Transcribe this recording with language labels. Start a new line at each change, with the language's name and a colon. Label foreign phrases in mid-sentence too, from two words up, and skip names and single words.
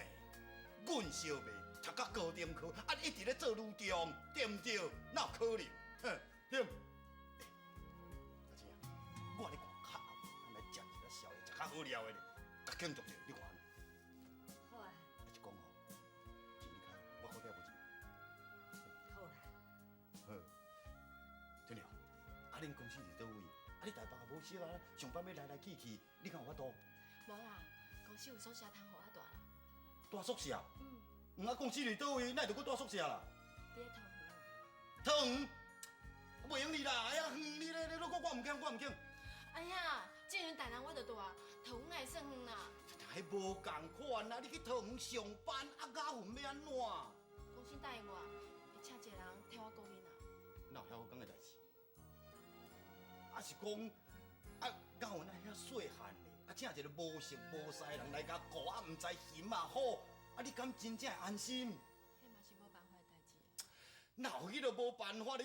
Min Nan Chinese: 阮小妹读到高中去，一直咧做女中，对毋对？哪有可能？对。阿姐啊，我咧看较暗，咱来食一个宵夜，食较好料的咧，甲庆祝着，你看。好啊，一讲吼，钱你开，我口袋无钱。好啦。好，对了，恁公司是倒位？你台北也无熟啊，上班要来来去去，你敢有法度？无啦，公司有宿舍通互我住啦。住宿舍？公司伫倒位，哪会着搁住宿舍啦？伫咧桃园。桃园？袂用你啦，哎呀，远你咧，我唔惊，我唔惊。哎呀，这阵大人我着住，桃园哪会算远啦？还无共款啊！你去桃园上班，雅云要安怎？公司答应我，会请一个人替我顾囡仔。哪有遐好讲的代志？是讲，雅云遐细汉咧，请一个无熟无识的人来甲顾，唔知嫌啊好，你敢真正会安心？迄嘛是无办法的代志啊。哪有迄个无办法咧？